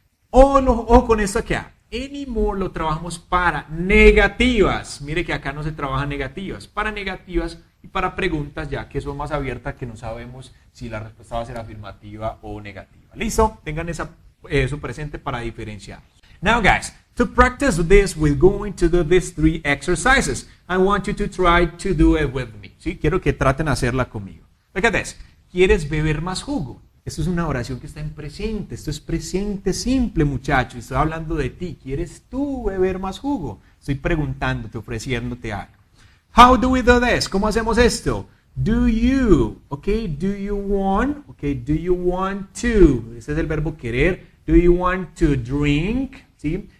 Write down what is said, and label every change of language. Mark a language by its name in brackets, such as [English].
[Spanish] O con esto acá. [English] Any more [Spanish] lo trabajamos para negativas. Mire que acá no se trabaja negativas. Para negativas y para preguntas ya que son más abiertas, que no sabemos si la respuesta va a ser afirmativa o negativa. ¿Listo? Tengan eso presente para diferenciar. [English] Now guys, to practice this, we're going to do these three exercises. I want you to try to do it with me. [Spanish] ¿Sí? Quiero que traten de hacerla conmigo. [English] Look at this. [Spanish] ¿Quieres beber más jugo? Esto es una oración que está en presente. Esto es presente simple, muchacho. Estoy hablando de ti. ¿Quieres tú beber más jugo? Estoy preguntándote, ofreciéndote algo. [English] How do we do this? [Spanish] ¿Cómo hacemos esto? [English] Do you, okay, do you want, okay, do you want to, [Spanish] ese es el verbo querer, [English] do you want to drink, ¿sí?